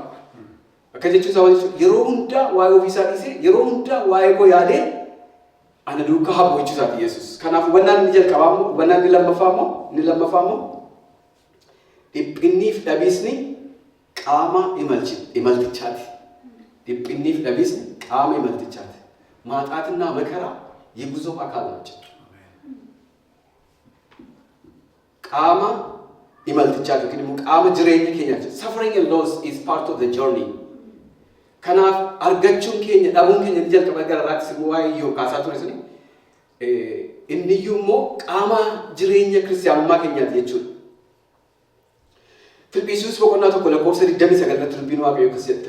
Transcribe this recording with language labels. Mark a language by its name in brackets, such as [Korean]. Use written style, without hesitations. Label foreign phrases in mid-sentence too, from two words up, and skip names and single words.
[Oromo] Akka jechuun isaa jechuudha yeroo hundaa waa'ee ofii isaa dhiisee yeroo hundaa waa'ee koo yaadee ana duukaa bu'u jechuu isaati Yesuus. Kanaaf hubannaan inni jalqabaa immoo hubannaan inni lammaffaa immoo dhiphinniif dhabiisni qaama imaltichaati. Dhiphinniif dhabiisni qaama imaltichaati. [Amharic] ማጣትና መከራ የጉዞ አካል ናቸው። [Oromo] ቃማ imaltichaatu yookiin immoo qaama jireenya keenyaati. [English] Suffering and loss is part of the journey. [Oromo] Kanaaf argachuun keenya dhabuun keenya ni jalqaba gara raakis immoo waa'ee yoo kaasaa ture suni inni iyyuu immoo qaama jireenya kiristaanummaa keenyaati jechuudha. Filiphisiiyuus boqonnaa tokko lakkoofsa 29 irratti dubbiin waaqayyoo akkas jedha.